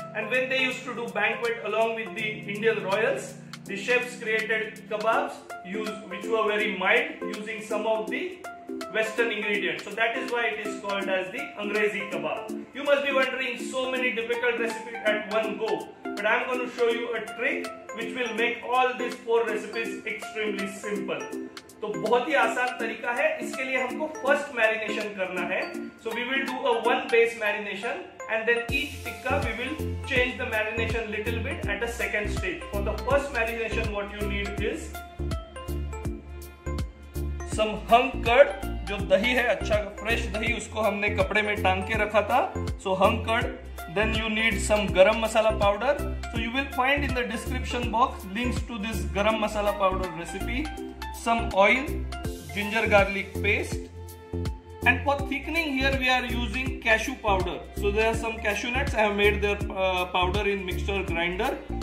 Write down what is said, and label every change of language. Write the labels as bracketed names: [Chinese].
[English] And when they used to do banquet along with the Indian royals, the chefs created kebabs which were very mild, using some of the Western ingredients. So that is why it is called as the Angrezi kebab. You must be wondering, so many difficult recipes at one go. But I am going to show you a trick which will make all these 4 recipes extremely simple. [Hindi] तो बहुत ही आसान तरीका है. इसके लिए हमको first marination करना है. [English] So we will do a 1 base marination, and then each tikka we will change the marination little bit at a second stage. For the first marination, what you need is some hung curd. [Hindi] जो दही है, अच्छा fresh दही, उसको हमने कपड़े में टांग के रखा था. [English] So hung curd. Then you need some garam masala powder. So you will find in the description box links to this garam masala powder recipe. Some oil, ginger garlic paste, and for thickening here we are using cashew powder. So there are some cashew nuts. I have made their powder in mixer grinder.